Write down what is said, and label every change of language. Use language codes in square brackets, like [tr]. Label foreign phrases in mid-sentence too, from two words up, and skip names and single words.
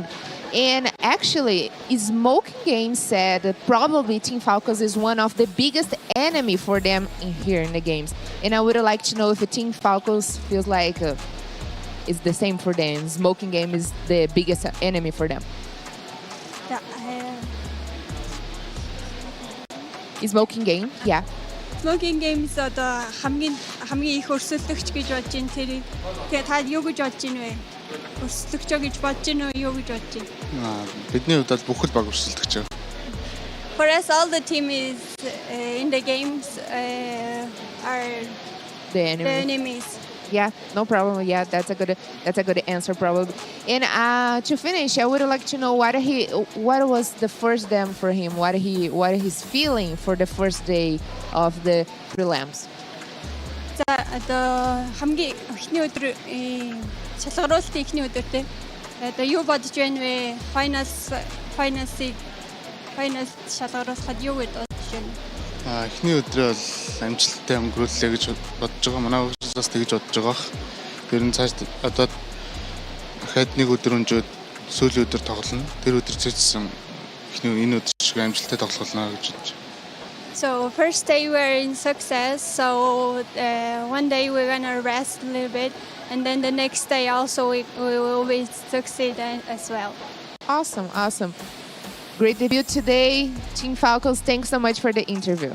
[en] And actually, Smoke Game said that probably Team Falcons is one of the biggest enemy for them here in the games. And I would like to know if Team Falcons feels like it's the same for them. Smoking Game is the biggest enemy for them. Smoking Game, yeah. [mn] Smoking Games одоо хамгийн их өрсөлдөгч гэж бодож байна тэр. Тэгээ та юу гэж бодож байна вэ? Өрсөлдөгч гэж бодож байна уу юу гэж бодож байна? Бидний хувьд бол бүх л баг өрсөлдөгч. [en] For us, all the team is in the games are the enemies. Yeah, no problem. Yeah, that's a good answer probably. And to finish, I would like to know what was the first dam for him. What he's feeling for the first day of the prelims. [mn] За одоо хамгийн эхний өдөр шалгаруулалтын эхний өдөр те. Одоо юу бодож байна вэ? Finals шалгаруулахад юу гэж бодож байна? Эхний өдрөө бол амжилттай өнгөрүүллээ гэж бодож байгаа. Манай хөгжлөөс тэгж бодож байгаа. Тэр нь цааш одоо дахиад нэг өдөр өнжөөд сүүлийн өдөр тоглоно. Тэр өдөр цэцсэн эхний энэ өдөр шиг амжилттай тоглох болно гэж бодож. [en] So first day we're in success. So one day we're gonna rest a little bit, and then the next day also we will succeed as well. Awesome. Great debut today, Team Falcons. Thanks so much for the interview.